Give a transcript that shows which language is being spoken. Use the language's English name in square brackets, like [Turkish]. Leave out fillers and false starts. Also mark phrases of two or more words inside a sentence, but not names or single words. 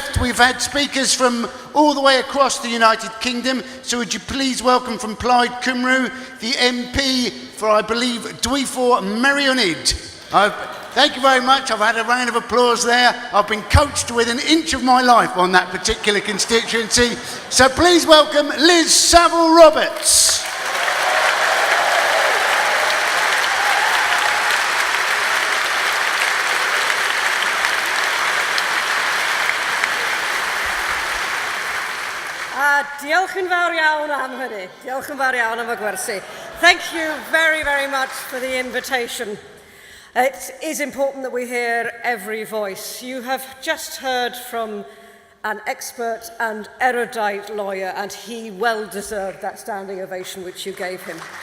[English] We've had speakers from all the way across the United Kingdom. So would you please welcome from Plaid Cymru, the MP for, I believe, Dwyfor Meirionnydd. Thank you very much. I've had a round of applause there. I've been coached within an inch of my life on that particular constituency. So please welcome Liz Saville-Roberts. [Welsh] Diolch yn fawr iawn am hynny. Diolch yn fawr iawn am y gwersi. [English] Thank you very, very much for the invitation. It is important that we hear every voice. You have just heard from an expert and erudite lawyer, and he well deserved that standing ovation which you gave him.